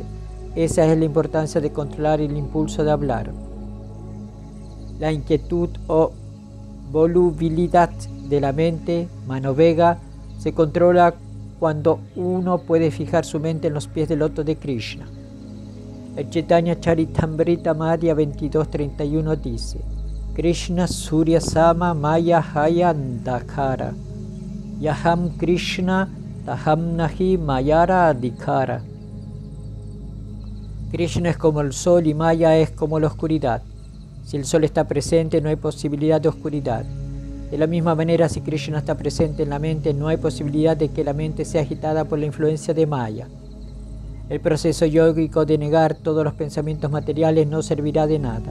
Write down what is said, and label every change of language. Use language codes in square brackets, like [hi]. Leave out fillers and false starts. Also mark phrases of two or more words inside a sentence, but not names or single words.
[es] Esa es la importancia de controlar el impulso de hablar. La inquietud o volubilidad de la mente, manovega, se controla cuando uno puede fijar su mente en los pies del loto de Krishna. El Chaitanya Charitamrita Madhya 22:31 dice: [bn] কৃষ্ণ সূর্য সম মায়া হয় অন্ধকার যাহাঁ কৃষ্ণ তাহাঁ নাহি মায়ার অধিকার. [es] Krishna es como el sol y Maya es como la oscuridad. Si el sol está presente, no hay posibilidad de oscuridad. De la misma manera, si Krishna está presente en la mente, no hay posibilidad de que la mente sea agitada por la influencia de Maya. El proceso yógico de negar todos los pensamientos materiales no servirá de nada.